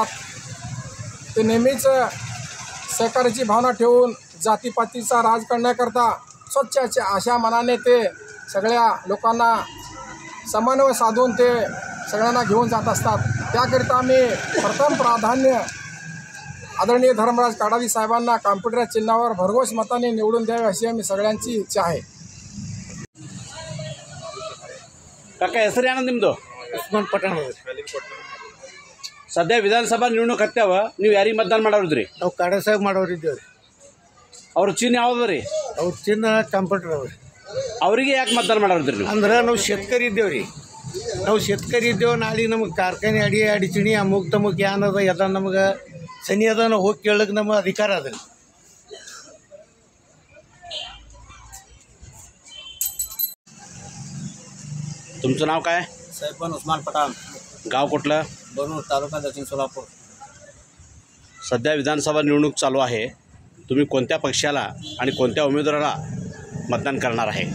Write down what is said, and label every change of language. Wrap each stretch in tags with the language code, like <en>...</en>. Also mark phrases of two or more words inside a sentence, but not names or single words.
<mr>ते नेहमीच सहकार्याची भावना ठेवून जातीपातीचा राज करण्याकरता स्वच्छ अशा मनाने ते सगळ्या लोकांना समन्वय साधून ते सगळ्यांना घेऊन जात असतात. त्याकरिता आम्ही प्रथम प्राधान्य आदरणीय धर्मराज काडादी साहेबांना कॉम्प्युटर चिन्हावर भरघोस मताने निवडून द्यावे अशी आम्ही सगळ्यांची इच्छा आहे.</mr> <kn>ಕಾಕ ಹೆಸರು ಏನಂತ ನಿಮ್ಮದು? ಉಸ್ಮಾನ್ ಪಠಾಣ್ ಸದ್ಯ ವಿಧಾನಸಭಾ ನಿವಣುಕ್ ಹತ್ಯಾವ, ನೀವು ಯಾರಿಗೆ ಮತದಾನ ಮಾಡೋದ್ರಿ? ನಾವು ಕಾಡಾ ಸಾಹೇಬ್ ಮಾಡೋರಿದ್ದೇವೆ ರೀ. ಅವ್ರ ಚಿಹ್ನೆ ಯಾವ್ದು ರೀ? ಅವ್ರ ಚಿನ್ನ ಕಂಪ್ಯೂಟರ್ ಅವ್ರಿ. ಅವರಿಗೆ ಯಾಕೆ ಮತದಾನ ಮಾಡೋದ್ರಿ ನೀವು? ಅಂದ್ರೆ ನಾವು शेतकरी ಇದ್ದೇವೆ ರೀ. ನಾವು शेतकरी ಇದ್ದೇವೆ. ನಾಳೆ ನಮಗೆ ಕಾರ್ಖಾನೆ ಅಡಿಚಣಿ ಅಮುಕ್ ತಮುಕ್ ಏನದ ಅದ ನಮಗೆ ಸನಿ ಅದ, ನಾವು ಹೋಗಿ ಕೇಳಕ್ಕೆ ನಮ್ಮ ಅಧಿಕಾರ ಅದ.</kn> <mr>तुमचं नाव काय? साहेबन उस्मान पठाण, गाव कुठलं? बनूर, तालुका दक्षिण सोलापूर. सध्या विधानसभा निवडणूक चालू आहे. तुम्ही कोणत्या पक्षाला आणि कोणत्या उमेदवाराला मतदान करणार आहे?</mr>